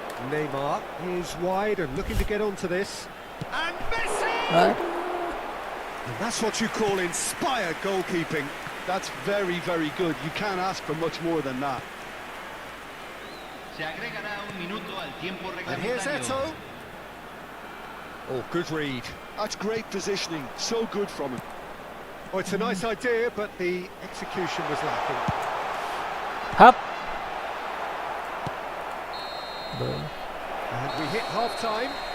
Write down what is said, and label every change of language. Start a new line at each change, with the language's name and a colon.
English: Neymar is wide and looking to get onto this. And Messi! Aduh. And that's what you call inspired goalkeeping. That's very, very good. You can't ask for much more than that.
Spanish: Se agregará un minuto al tiempo
English: And here's
Spanish: reglamentario.
English: Eto'o. Oh, good read. That's great positioning. So good from him. Oh, it's a nice idea, but the execution was lacking. Hap. And we hit half-time.